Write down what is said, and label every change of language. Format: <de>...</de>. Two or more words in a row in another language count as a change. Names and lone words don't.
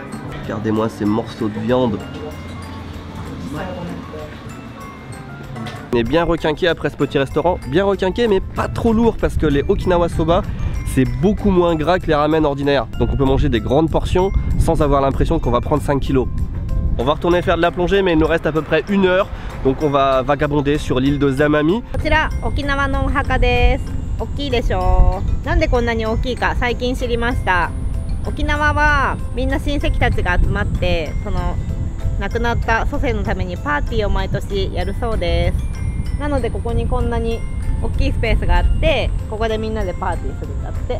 <fr>Regardez-moi ces morceaux de viande. On est bien requinqué après ce petit restaurant, bien requinqué mais pas trop lourd parce que les Okinawa soba c'est beaucoup moins gras que les ramen ordinaires. Donc on peut manger des grandes portions sans avoir l'impression qu'on va prendre 5 kilos. On va retourner faire de la plongée mais il nous reste à peu près 1 heure. Donc on va vagabonder sur l'île de Zamami.</fr> <ja>こちら沖縄のお墓です。大きいでしょう。なんでこんなに大きいか最近知りました。沖縄はみんな親戚たちが集まってその亡くなった祖先のためにパーティーを毎年やるそうです。なのでここにこんなに大きいスペースがあってここでみんなでパーティーするんだって。</ja>